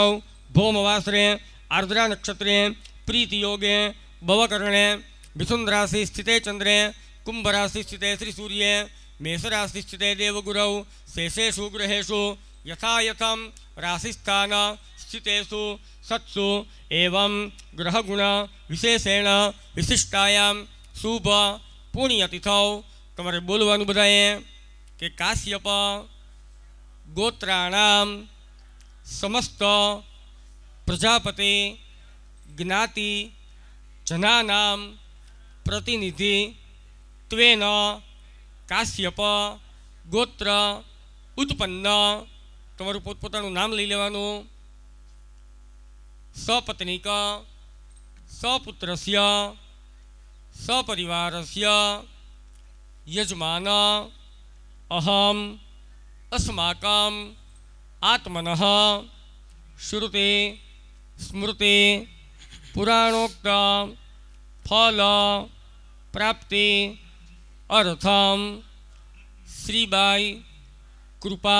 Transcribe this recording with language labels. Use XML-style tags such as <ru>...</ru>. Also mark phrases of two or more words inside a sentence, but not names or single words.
<sa>भौमवासरे आर्द्रा नक्षत्रे प्रीति योगे भवकर्णे मिथुन राशि स्थिते चंद्रे कुंभ राशि स्थिते श्री सूर्ये मेष राशि स्थिते देवगुरौ शेषेषु ग्रहेषु यथा यथं राशिस्थान स्थितेषु सत्सु एवं ग्रहगुण विशेषेण विशिष्टायां शुभ पुण्यतिथौ</sa> <gu>તમારે બોલવાનું બધાએ કે કાશ્યપ</gu> <sa>गोत्राणाम समस्त प्रजापति ज्ञाति जनानाम प्रतिनिधि त्वेन काश्यप गोत्र उत्पन्न</sa> <gu>તમારું પોતપોતાનું નામ લઈ લેવાનું.</gu> <sa>સપત્નિક સપુત્રસ્ય સપરિવારસ્ય યજમાન અહમ अस्माकं आत्मनः श्रुति स्मृति पुराणोक्त फल प्राप्ति अर्थम श्रीबाई कृपा</sa>